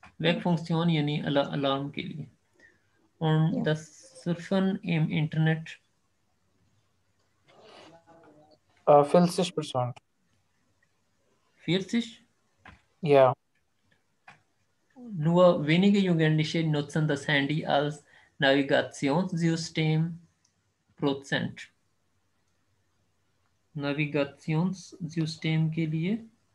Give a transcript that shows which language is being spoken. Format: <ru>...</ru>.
<hi>Wegfunktion यानी alarm के लिए।</hi> <de>Und das Surfen im Internet 40%। 40%। Ja, Nur wenige Jugendliche nutzen das Handy als Navigationssystem Prozent।</de> <hi>Navigationssystem के लिए</hi>